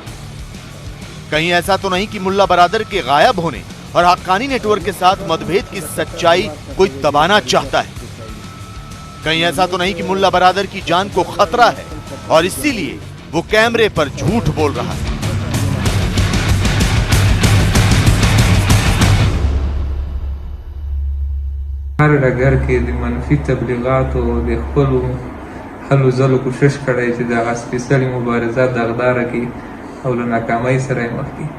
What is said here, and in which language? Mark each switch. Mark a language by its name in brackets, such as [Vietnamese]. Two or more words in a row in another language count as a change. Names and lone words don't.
[Hindi] कहीं ऐसा तो नहीं कि मुल्ला बरादर के गायब होने और हक्कानी नेटवर्क के साथ मतभेद की सच्चाई कोई दबाना चाहता है? कहीं ऐसा तो नहीं कि मुल्ला बरादर की जान को खतरा है और इसीलिए वो कैमरे पर झूठ बोल रहा है? [Pashto] هر ډګر کې د منفي تبلیغاتو د خپلو هلو ځلو کوشش کړی چې دغه سپېڅلې مبارزه دغداره کړي او له ناکامۍ سره یې مخ کړي.